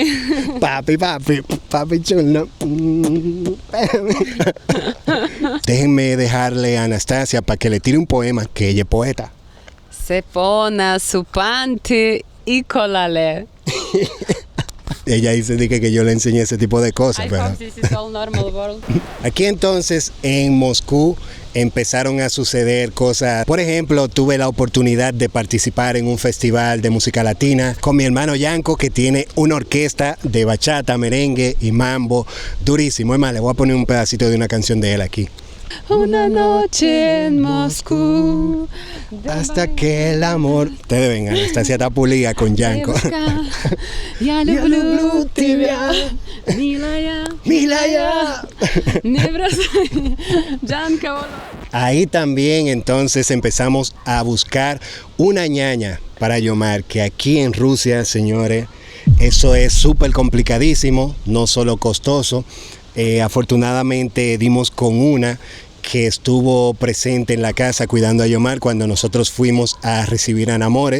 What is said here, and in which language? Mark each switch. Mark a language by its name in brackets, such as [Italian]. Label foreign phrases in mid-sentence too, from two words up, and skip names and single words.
[Spanish] Papi chulo. Déjenme dejarle a Anastasia para que le tire un poema, que ella es poeta. Se pone su panty y colale. Ella dice que yo le enseñé ese tipo de cosas. [English] I [Spanish] pero... [English] hope this is all normal world. [Spanish] Aquí entonces en Moscú empezaron a suceder cosas. Por ejemplo, tuve la oportunidad de participar en un festival de música latina con mi hermano Yanko, que tiene una orquesta de bachata, merengue y mambo durísimo. Es más, le voy a poner un pedacito de una canción de él aquí. Una noche en Moscú. Hasta que el amor... Ustedes ven, Anastasia está pulida con Yanko. [Russian] Я люблю тебя, милая. Не бросай, Janko. [Spanish] Ahí también entonces empezamos a buscar una ñaña para Yomar, que aquí en Rusia, señores, eso es súper complicadísimo, no solo costoso. Afortunadamente dimos con una que estuvo presente en la casa cuidando a Yomar cuando nosotros fuimos a recibir a Namore.